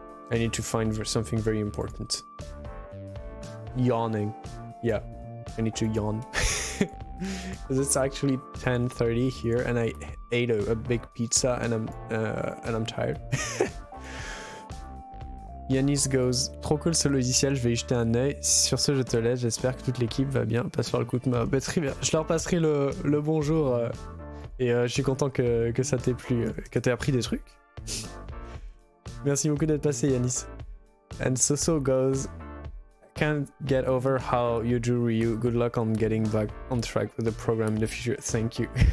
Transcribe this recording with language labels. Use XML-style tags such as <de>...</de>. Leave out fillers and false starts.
<en>I need to find something very important. Yawning. Yeah, I need to yawn. Because it's actually 10:30 here and I ate a big pizza and I'm tired. Yanis goes,</en> <fr>trop cool ce logiciel, je vais y jeter un œil. Sur ce, je te laisse, j'espère que toute l'équipe va bien. Passe faire le coup de ma batterie. Je leur passerai le bonjour et je suis content que ça t'ait plu, que t'aies appris des trucs. Merci beaucoup d'être passé, Yanis.</fr> <en>And Soso goes, can't get over how you do Ryu. Good luck on getting back on track with the program in the future. Thank you.</en>